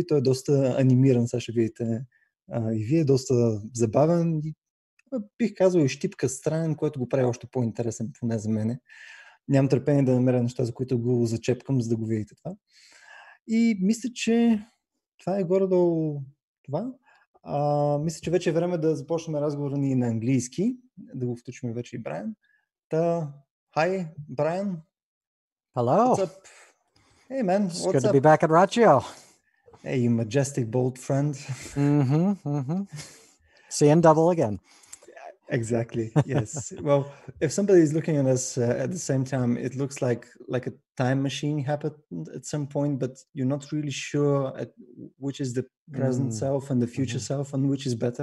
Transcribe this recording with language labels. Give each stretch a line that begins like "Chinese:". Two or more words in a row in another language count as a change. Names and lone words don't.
Bulgarian: Той е доста анимиран, сега ще видите и вие, доста забавен и бих казал и щипка странен, което го прави още по-интересен, поне за мене. Нямам търпение да намеря неща, за които го зачепкам, за да го видите това. И мисля, че това е горе-долу това. Мисля, че вече е време да започнем разговора ни на английски, да го включим вече и Брайан.
English: Hi, Brian. Hello. What's up? Hey, man. It's What's good up? to be back at Raccio. Hey, you majestic, bold friend. Seeing double again. Exactly. Yes. Well, if somebody is looking at us at the same time, it looks like a time machine happened at some point, but you're not really sure which is the present self and the future self and which is better.